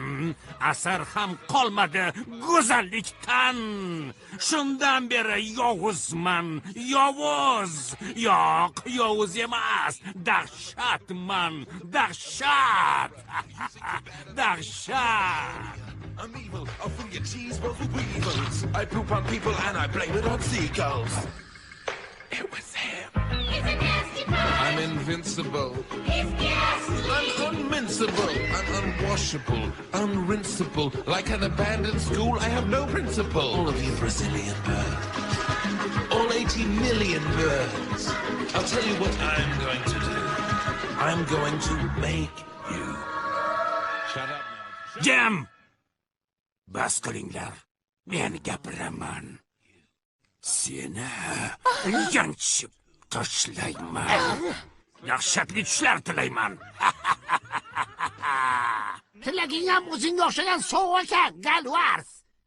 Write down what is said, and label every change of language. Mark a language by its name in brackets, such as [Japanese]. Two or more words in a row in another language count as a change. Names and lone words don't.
[Uzbek] Asar ham qolmadi go'zallikdan. Shundan beri yovuzman, yovuz. Yo'q, yovuz emas, dahshatman, dahshat. Dahshat. [English] I'm evil, I'll bring you cheese balls with weevils. I poop on people and I blame it on seagulls. It was him. He's a nasty boy. I'm invincible. He's nasty. I'm unminsable. I'm unwashable. Unrinsable. Like an abandoned school, I have no principle. All of you Brazilian birds. All 80 million birds. I'll tell you what I'm going to do. I'm going to make you. Shut up now. [Uzbek] Jam! Bas qilinglar. Men gapiraman. Seni yanchib tashlayman. Dahshatli tushlar tilayman. Tilaging ham o'zingga o'xshagan sovuq ekan, Galvars.